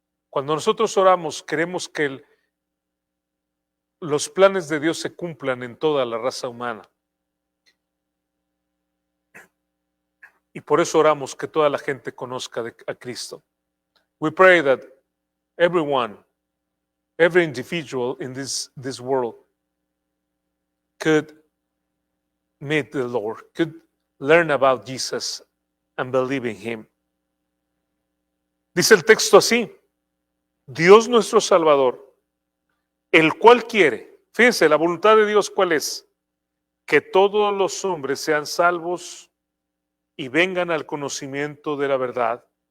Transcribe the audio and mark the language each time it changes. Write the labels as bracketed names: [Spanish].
[Spanish] Cuando nosotros oramos, queremos que los planes de Dios se cumplan en toda la raza humana. Y por eso oramos que toda la gente conozca a Cristo. [English] We pray that everyone, every individual in this world could meet the Lord, could learn about Jesus and believe in Him. [Spanish] Dice el texto así: Dios nuestro Salvador, el cual quiere, fíjense, la voluntad de Dios, ¿cuál es? Que todos los hombres sean salvos y vengan al conocimiento de la verdad.